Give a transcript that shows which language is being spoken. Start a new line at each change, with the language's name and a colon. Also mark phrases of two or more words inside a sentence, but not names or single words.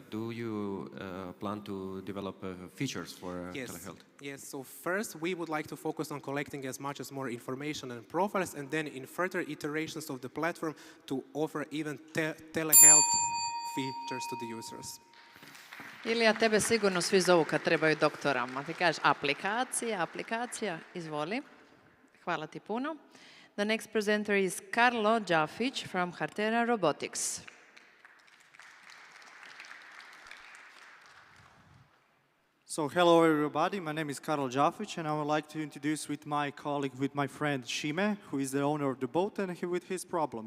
English: Do you plan to develop features for telehealth? Yes, so first we would like to focus on collecting as much as more information and profiles, and then in further iterations of the platform to offer even telehealth features to the users.
Croatian: Ilija, tebe sigurno svi zovu kad trebaju doktora. Ma ti kažeš aplikacija, izvoli. Hvala ti puno.
English: The next presenter is Karlo Đafić from Hartera Robotics. So hello everybody, my name is Karol Đafić, and I would like to introduce with my colleague, with my friend Šime, who is the owner of the boat, and with his problems.